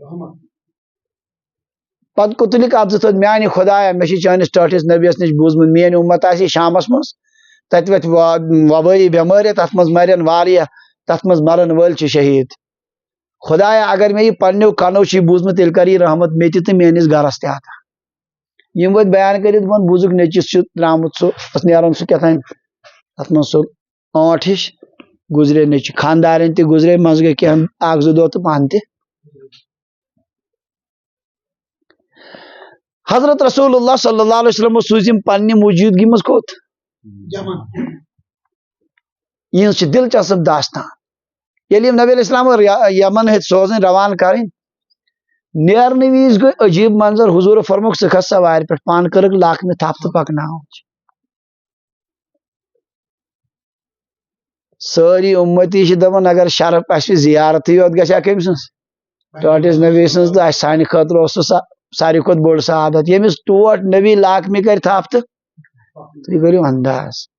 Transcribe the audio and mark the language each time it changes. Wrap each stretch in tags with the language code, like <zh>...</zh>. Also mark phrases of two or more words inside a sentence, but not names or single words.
<ks>پتہٕ کوٚت تُلِکھ عبدٕ تھوٚد میانہِ خۄدایا مےٚ چھِ چٲنِس ٹٲٹھِس نبیس نِش بوٗزمُت میٲنۍ اُمت آسہِ شامس منٛز تتہِ وتھِ وبٲیی بٮ۪مٲرۍ تتھ منٛز مرن واریاہ تتھ منٛز مرن وٲلۍ چھِ شہیٖد خۄدایا اگر مےٚ یہِ پننیو کنو چھُے بوٗزمُت تیٚلہِ کر یہِ رحمت مےٚ تہِ تہٕ میٲنِس گرس تہِ عطا یم وٲتۍ بیان کٔرِتھ ووٚن بوٗزُکھ نیچِس چھُ درامُت سُہ اوس نیران سُہ کیٛاہ تام تتھ منٛز سُہ ٲنٛٹ ہِش گُزرے نیچہِ خاندارن تہِ گُزرے منٛزٕ گٔے کینٛہہ اکھ زٕ دۄہ تہٕ پانہٕ تہِ حضرت رسول اللہ</ks> <ar>صلی اللہ علیہ وسلم</ar> <ks>سوٗزِم پننہِ موجودگی منٛز کوٚت یِہنٛز چھِ دلچسپ داستان ییٚلہِ یِم نبی</ks> <ar>علیہ السلام</ar> <ks>یمن ہیٚتۍ سوزٕنۍ روانہٕ کرٕنۍ نیرنہٕ وِزِ گٔے عجیٖب منظر حضوٗر فرموکھ ژٕ کھس سوارِ پٮ۪ٹھ پانہٕ کٔرٕکھ لاکنہِ تھپھ تہٕ پکناوُن ساری امتی دپان اگر شرف اس زیارت یوت گژھِ کم سٕنٛز ٹوٹس نبی سٕنٛز تہٕ سانہِ خٲطرٕ اوس سُہ ساروی کھۄتہٕ بوٚڑ سعادت ییٚمِس ٹوٹ نبی لاکمی کرِ تھپھ تہٕ تُہۍ کٔرِو انداز</ks>